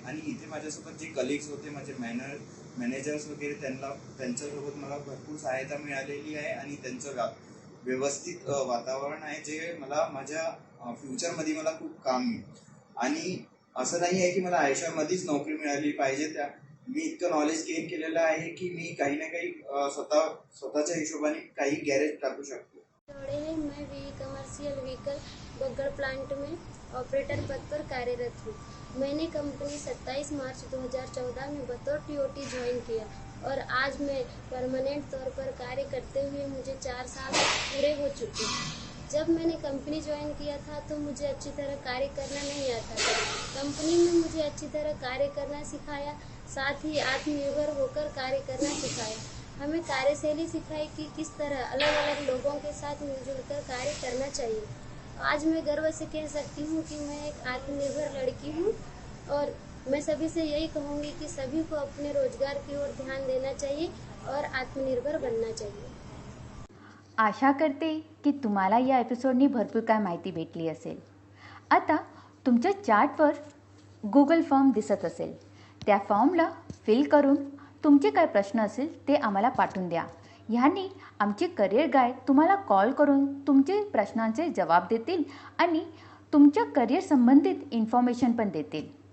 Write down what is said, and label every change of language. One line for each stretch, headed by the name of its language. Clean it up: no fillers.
Marathi: आणि इथे माझ्यासोबत जे कलिग्स होते, माझे मॅनेजर्स वगैरे, त्यांच्यासोबत मला भरपूर सहायता मिळालेली आहे आणि त्यांचं व्यवस्थित वातावरण आहे जे मला माझ्या फ्युचरमध्ये मला खूप काम येईल. आणि असं नाही आहे की मला आयशरमध्येच नोकरी मिळाली पाहिजे. मी इतकं नॉलेज गेन केलेलं आहे की मी काही ना काही स्वतःच्या हिशोबाने काही गॅरेज टाकू शकतो.
Hindi: मैं VE commercial vehicle Baggad plant में ऑपरेटर पद पर कार्यरत हूँ. मैंने कंपनी 27 मार्च 2014 में बतौर TOT ज्वाइन किया और आज मैं परमानेंट तौर पर कार्य करते हुए मुझे 4 साल पूरे हो चुके हैं. जब मैंने कंपनी ज्वाइन किया था तो मुझे अच्छी तरह कार्य करना नहीं आता था। कंपनी ने मुझे अच्छी तरह कार्य करना सिखाया, साथ ही आत्मनिर्भर होकर कार्य करना सिखाया। हमें कार्यशैली सिखाई कि किस तरह अलग अलग लोगों के साथ मिलजुल कर कार्य करना चाहिए। आज मैं गर्व से कह सकती हूँ कि मैं एक आत्मनिर्भर लड़की हूँ और मैं सभी से यही कहूँगी कि सभी को अपने रोजगार की ओर ध्यान देना चाहिए और आत्मनिर्भर बनना चाहिए।
Marathi: आशा करते की तुम्हाला या एपिसोडनी भरपूर काय माहिती भेटली असेल. आता तुमच्या चार्टवर गुगल फॉर्म दिसत असेल. त्या फॉर्मला फिल करून तुमचे काय प्रश्न असेल ते आम्हाला पाठवून द्या. ह्यानी आमचे करिअर गाईड तुम्हाला कॉल करून तुमचे प्रश्नांचे जवाब देतील आणि तुमच्या करिअर संबंधित इन्फॉर्मेशन पण देतील.